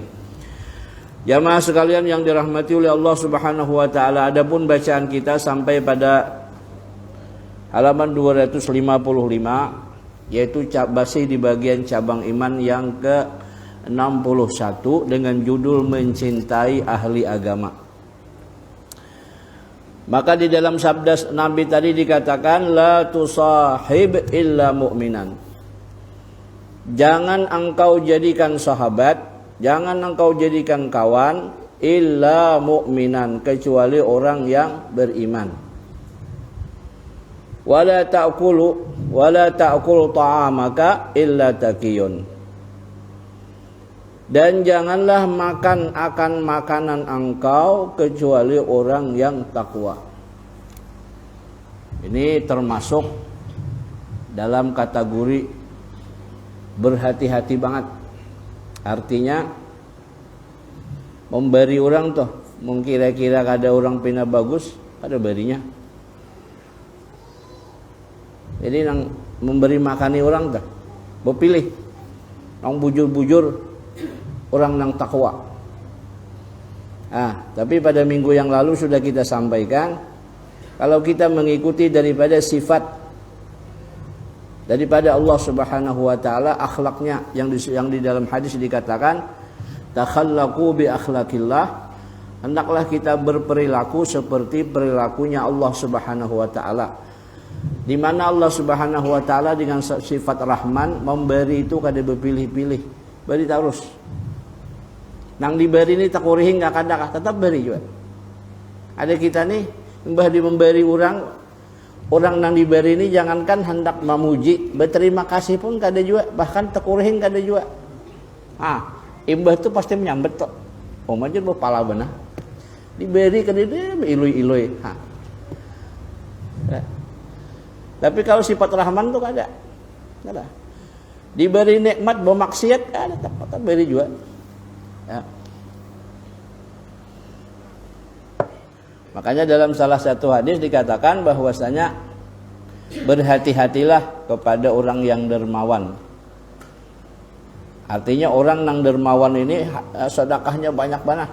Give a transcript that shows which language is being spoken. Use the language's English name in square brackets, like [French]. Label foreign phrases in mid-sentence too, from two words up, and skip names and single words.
[Indonesian] Jamaah sekalian yang dirahmati oleh Allah [Arabic] سبحانه وتعالى, [Indonesian] adapun bacaan kita sampai pada halaman 255 yaitu masih di bagian cabang iman yang ke-61 dengan judul mencintai ahli agama. Maka di dalam sabda Nabi tadi dikatakan [Arabic] لا تصاحب إلا مؤمنا. [Indonesian] Jangan engkau jadikan sahabat, jangan engkau jadikan kawan [Arabic] إلا مؤمنا, [Indonesian] kecuali orang yang beriman. [Arabic] ولا تأكل طعامك إلا تقي. [Indonesian] Dan janganlah makan akan makanan engkau kecuali orang yang takwa. Ini termasuk dalam kategori berhati-hati banget. [Banjar] Artinya memberi orang tuh, mengkira-kira ada orang pina bagus, ada berinya. Jadi nang memberi makani orang tuh, berpilih, nang bujur-bujur orang yang takwa. [Indonesian] Tapi pada minggu yang lalu sudah kita sampaikan, kalau kita mengikuti daripada sifat daripada Allah [Arabic] سبحانه وتعالى, [Indonesian] akhlaknya yang di dalam hadis dikatakan [Arabic] تخلقوا بأخلاق الله, [Indonesian] hendaklah kita berperilaku seperti perilakunya Allah [Arabic] سبحانه وتعالى. [Banjar] Di mana Allah [Arabic] سبحانه وتعالى [Banjar] dengan sifat Rahman memberi itu kada berpilih-pilih, beri terus. Nang diberi ini tak kurihin gak kada, tetap beri juga. Ada kita nih memberi orang nang diberi ini jangankan hendak memuji, berterima kasih pun kada juga, bahkan tak kurihin kada juga. Imbah itu pasti menyambet kok. Majur berpala benar. Diberi kada dia ilui-ilui. Tapi kalau sifat Rahman tuh kada. Diberi nikmat bermaksiat kada, tak beri juga. Ya. [Indonesian] Makanya dalam salah satu hadis dikatakan bahwasanya berhati-hatilah kepada orang yang dermawan. Artinya orang yang dermawan ini sedekahnya banyak banget.